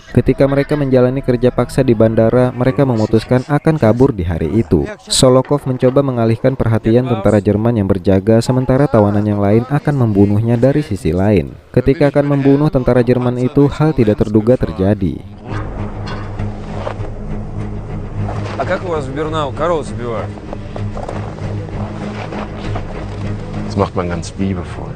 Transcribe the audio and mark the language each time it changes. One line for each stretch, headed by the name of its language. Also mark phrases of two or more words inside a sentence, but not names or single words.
Indonesian: Ketika mereka menjalani kerja paksa di bandara, mereka memutuskan akan kabur di hari itu. Solokov mencoba mengalihkan perhatian tentara Jerman yang berjaga, sementara tawanan yang lain akan membunuhnya dari sisi lain. Ketika akan membunuh tentara Jerman itu, hal tidak terduga terjadi.
Russian: А как у вас в Бернау коров забивают?
German: Das macht man ganz liebevoll.